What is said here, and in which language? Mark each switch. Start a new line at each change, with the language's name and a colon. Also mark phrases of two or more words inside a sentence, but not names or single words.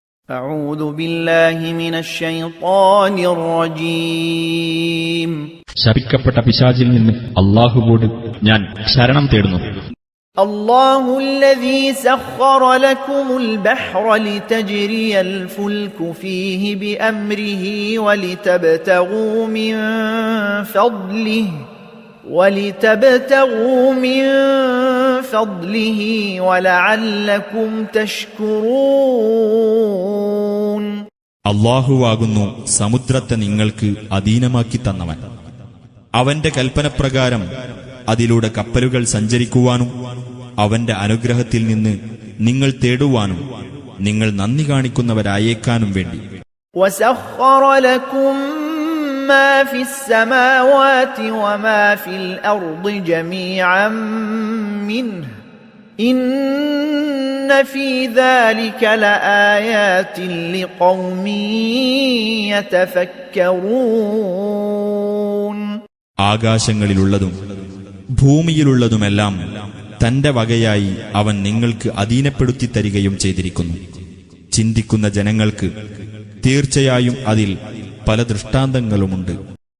Arabic: أعوذ بالله من الشيطان الرجيم.
Malayalam: ശപിക്കപ്പെട്ട പിശാചിൽ നിന്ന് അല്ലാഹുവോട് ഞാൻ ശരണം തേടുന്നു.
Arabic: الله الذي سخر لكم البحر لتجري الفلك فيه بأمره ولتبتغوا من فضله ولعلكم تشكرون.
Malayalam: അല്ലാഹുവാകുന്നു സമുദ്രത്തെ നിങ്ങൾക്ക് അധീനമാക്കി തന്നവൻ. അവന്റെ കൽപ്പനപ്രകാരം അതിലൂടെ കപ്പലുകൾ സഞ്ചരിക്കുവാനും അവന്റെ അനുഗ്രഹത്തിൽ നിന്ന് നിങ്ങൾ തേടുവാനും നിങ്ങൾ നന്ദി കാണിക്കുന്നവരായേക്കാനും വേണ്ടി.
Arabic: وسخر لكم ما في السماوات وما في الأرض جميعا منه إن في ذلك لآيات لقوم يتفكرون.
Malayalam: ആകാശങ്ങളിലുള്ളതും ഭൂമിയിലുള്ളതുമെല്ലാം തന്റെ വകയായി അവൻ നിങ്ങൾക്ക് അധീനപ്പെടുത്തി തരികയും ചെയ്തിരിക്കുന്നു. ചിന്തിക്കുന്ന ജനങ്ങൾക്ക് തീർച്ചയായും അതിൽ പല ദൃഷ്ടാന്തങ്ങളുമുണ്ട്.